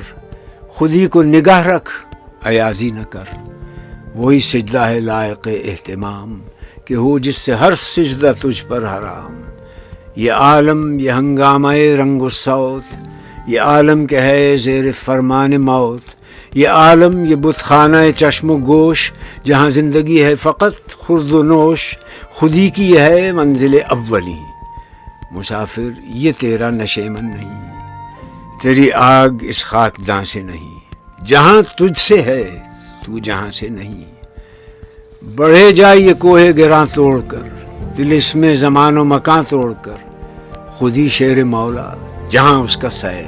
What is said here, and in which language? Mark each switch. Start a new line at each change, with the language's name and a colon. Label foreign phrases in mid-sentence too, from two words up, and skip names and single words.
Urdu: خودی کو نگاہ رکھ ایازی نہ کر. وہی سجدہ ہے لائق اہتمام کہ ہو جس سے ہر سجدہ تجھ پر حرام. یہ عالم یہ ہنگامہ رنگ و صوت. یہ عالم کہ ہے زیر فرمان موت. یہ عالم یہ بت خانہ چشم و گوش. جہاں زندگی ہے فقط خورد و نوش. خودی کی یہ ہے منزل اولی. مسافر یہ تیرا نشیمن نہیں. تیری آگ اس خاک داں سے نہیں. جہاں تجھ سے ہے تو جہاں سے نہیں. بڑھے جائے یہ کوہ گراں توڑ کر. دل اس میں زمان و مکان توڑ کر. خودی شیر مولا جہاں اس کا سید.